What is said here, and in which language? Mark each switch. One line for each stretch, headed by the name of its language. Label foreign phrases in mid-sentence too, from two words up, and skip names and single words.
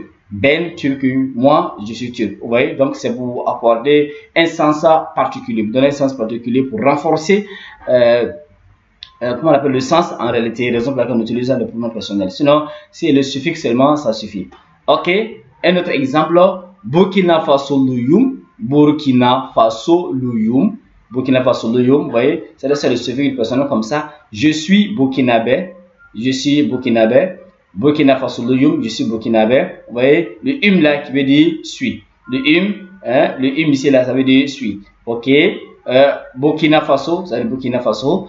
French: Ben turc, moi je suis turc. Vous voyez, donc c'est pour accorder un sens particulier, donner un sens particulier pour renforcer comment on appelle le sens en réalité, raison pour laquelle on utilise le pronom personnel. Sinon, si le suffixe seulement, ça suffit. Ok, un autre exemple,
Turkish: Burkina Faso Luyum, Burkina Faso Luyum, Burkina Faso Luyum,
French: vous voyez, c'est le suffixe personnel comme ça. Je suis burkinabé, je suis burkinabé.
Turkish: Burkina Faso Luyum,
French: je suis burkinabé. Vous voyez, le là qui veut dire suis. Le ici là, ça veut dire suis. Ok. Burkina Faso, ça veut dire Burkina Faso.